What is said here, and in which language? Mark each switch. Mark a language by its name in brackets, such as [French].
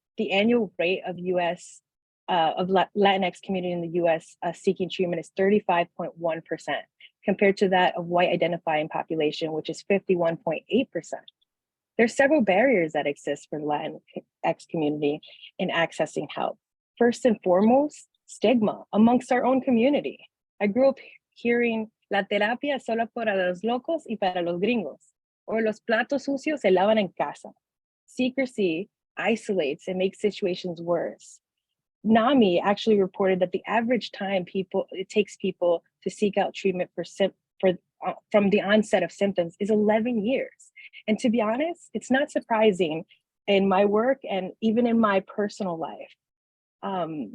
[English] The annual rate of Latinx community in the US seeking treatment is 35.1%, compared to that of white identifying population, which is 51.8%. There's several barriers that exist for the Latinx community in accessing help. First and foremost, stigma amongst our own community. I grew up hearing, [Spanish] la terapia es solo para los locos y para los gringos, [English] or [Spanish] los platos sucios se lavan en casa. [English] Secrecy isolates and makes situations worse. NAMI actually reported that the average time it takes people to seek out treatment from the onset of symptoms is 11 years. And to be honest, it's not surprising in my work and even in my personal life.